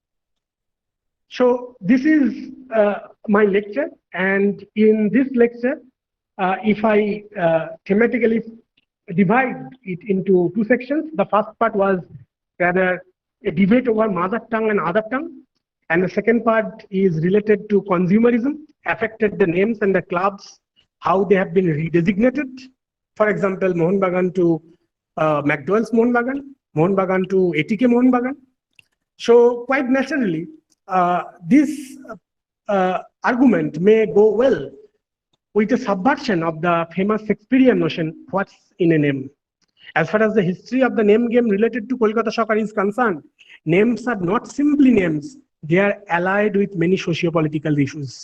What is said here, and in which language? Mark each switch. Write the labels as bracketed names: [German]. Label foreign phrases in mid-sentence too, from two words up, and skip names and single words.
[English] So this is my lecture, and in this lecture, if I thematically divide it into two sections, the first part was rather a debate over mother tongue and other tongue, and the second part is related to consumerism, affected the names and the clubs, how they have been redesignated. For example, Mohun Bagan to McDowell's Mohun Bagan to ATK Mohun Bagan. So quite naturally, this argument may go well with a subversion of the famous Shakespearean notion, what's in a name. As far as the history of the name game related to Kolkata soccer is concerned, names are not simply names, they are allied with many socio-political issues.